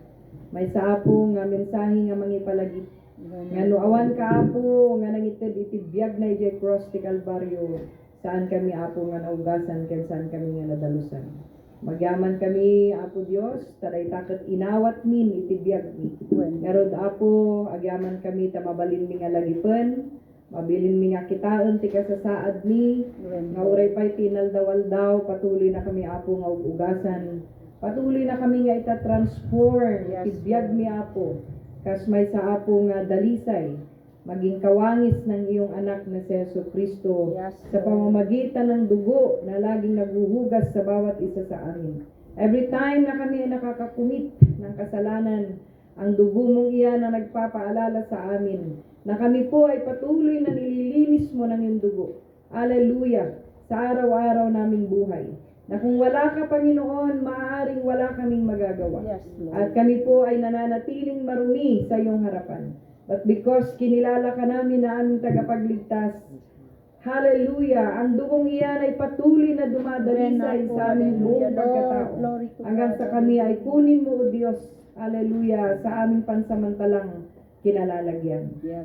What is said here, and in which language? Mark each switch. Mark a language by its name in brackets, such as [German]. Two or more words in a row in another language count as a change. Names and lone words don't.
[Iloko] May sa Apo nga mensahe nga mangipalagip. Nga no awan ka, Apo, nga nangited iti biyag na iti cross ti Kalbaryo, saan kami, Apo, nga naugasan, ken saan kami nga nadalusan. Magyaman kami, Apo Dios, taday taket inawat min iti biyag mi. Ngarod, Apo, agyaman kami ta mabalin mi nga lagipen, mabilin mi nga kitaen ti kasasaad mi, nga uray pa'y tinaldawaldaw, [Filipino] patuloy na [Iloko] kami, Apo, nga ugasan. [Filipino] Patuloy na [Iloko] kami nga ita-transform iti biyag mi, Apo. Kas may sa Apo nga dalisay, [Filipino] maging kawangis ng iyong anak na si Yesu Kristo sa pamamagitan ng dugo na laging naguhugas sa bawat isa sa amin. [English] Every time [Filipino] na kami ay nakakakumit ng kasalanan, ang dugo mong iyan na nagpapaalala sa amin, na kami po ay patuloy na nililinis mo ng iyong dugo. Hallelujah! Sa araw-araw naming buhay. Na kung wala ka, Panginoon, maaaring wala kaming magagawa. [English] Yes, Lord. [Filipino] At kami po ay nananatiling marumi sa iyong harapan. [English] But because [Filipino] kinilala ka namin na aming tagapagligtas, hallelujah, ang dugong iyan ay patuloy na dumadalisay sa aming buong pagkatao. Hanggang sa kami ay kunin mo, O Diyos, hallelujah, sa aming pansamantalang kinalalagyan. [English] Yes.